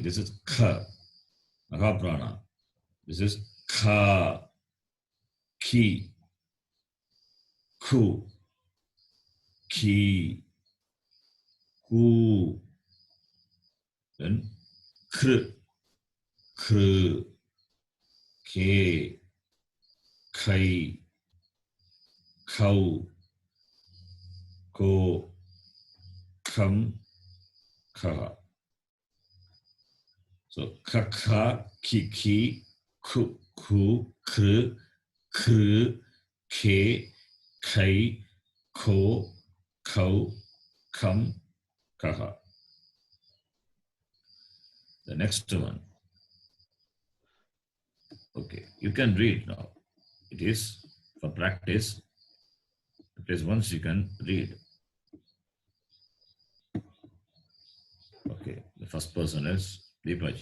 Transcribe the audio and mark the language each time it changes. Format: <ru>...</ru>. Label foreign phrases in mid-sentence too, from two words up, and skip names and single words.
<en>This is Kha, Mahaprana. This is Kha, Ki, Ku, Ki, Ku, then Kr, Kr, Ke, Kai, Kau, Ko, Kam, Kaha. So Kha, Ki, Ku, Kr, Kr, Ke, Kai, Ko, Kau, Kam, Kaha. The next one. Okay, you can read now. It is for practice. At least once you can read. Okay, the first person is Deepaji.</en>